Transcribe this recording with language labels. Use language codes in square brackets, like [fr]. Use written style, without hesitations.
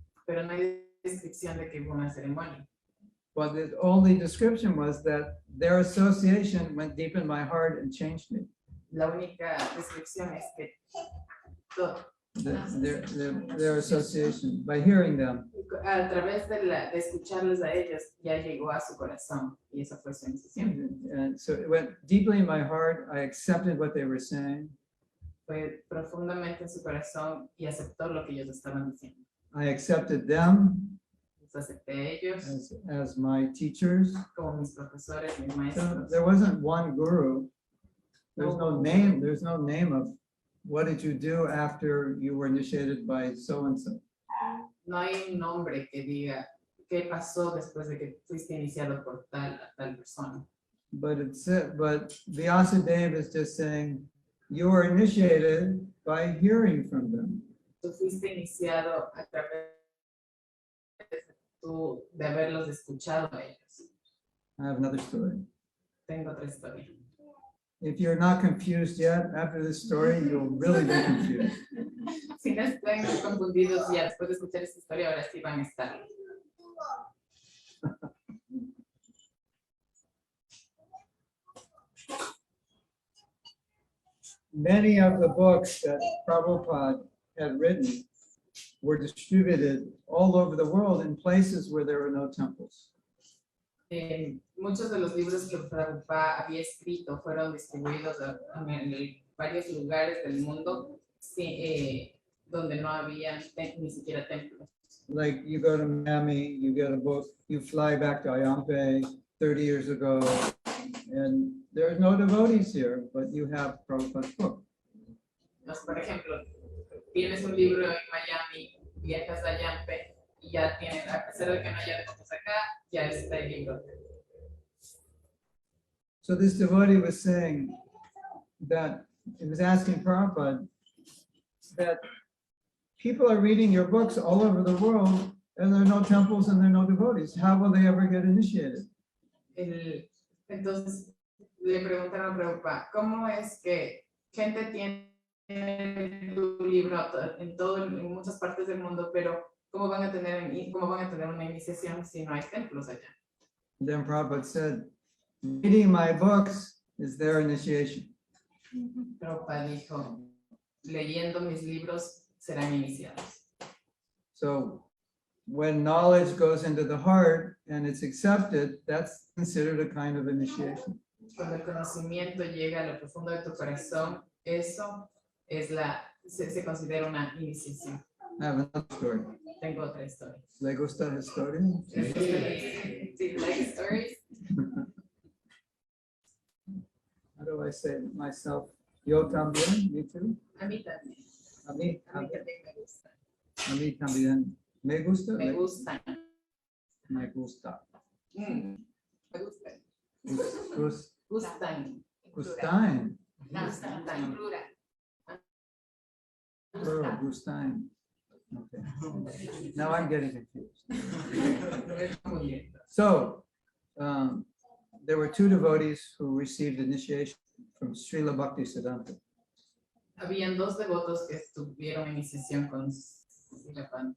[es] Pero no hay descripción de que hubo una ceremonia. [en] But the only description was that their association went deep in my heart and changed me. [es] La única descripción es que todo, [en] Their association, by hearing them. [es] a través de escucharlos a ellos, ya llegó a su corazón y esa fue su iniciación. [en] And so it went deeply in my heart. I accepted what they were saying. [es] Fue profundamente en su corazón y aceptó lo que ellos estaban diciendo. [en] I accepted them [es] Los acepté a ellos [en] as my teachers. [es] como mis profesores, mis [en] So [es] maestros. [en] there wasn't one guru. There's no name. There's no name of what did you do after you were initiated by so and so. [es] No hay un nombre que diga qué pasó después de que fuiste iniciado por tal persona. [en] But Vyasadeva is just saying, you were initiated by hearing from them. [es] Tú fuiste iniciado a través de haberlos escuchado a ellos. [en] I have another story. [es] Tengo otra historia. [en] If you're not confused yet, after this story, you'll really be confused. [es] Si no están confundidos ya después de escuchar esta historia, ahora sí van a estar. [en] Many of the books that Prabhupada had written were distributed all over the world in places where there were no temples. [es] Muchos de los libros que Prabhupada había escrito fueron distribuidos en varios lugares del mundo donde no había ni siquiera templos. [en] Like you go to Miami, you get a book, you fly back to Ayampe 30 years ago, and there are no devotees here, but you have Prabhupada's book. [es] Entonces, por ejemplo, tienes un libro en Miami, viajas a Yampe y ya tienes, a pesar de que no haya devotos acá, ya está el libro. [en] So this devotee was saying that, he was asking Prabhupada that people are reading your books all over the world and there are no temples and there are no devotees. How will they ever get initiated? [es] Entonces le preguntaron a Prabhupada, ¿cómo es que gente tiene tu libro en muchas partes del mundo, pero cómo van a tener una iniciación si no hay templos allá? [en] Then Prabhupada said, reading my books is their initiation. [es] Prabhupada dijo, leyendo mis libros serán iniciados. [en] So when knowledge goes into the heart and it's accepted, that's considered a kind of initiation. [es] Cuando el conocimiento llega a lo profundo de tu corazón, eso es se considera una iniciación. [en] I have another story. [es] Tengo otra historia. ¿Le gusta la historia? [en] Do you like stories? How do I say it myself? [es] Yo también, [en] me too. [es] A mí también. A mí A mí también me gusta. A mí también. ¿Me gusta? Me gustan. Me gusta. Me gustan. Gustan. Gustan. Gustan. Plural. Plural, gustan. Okay. [en] Now I'm getting confused. So, there were two devotees who received initiation from Srila Bhaktisiddhanta. [es] Habían dos devotos que tuvieron iniciación con Srila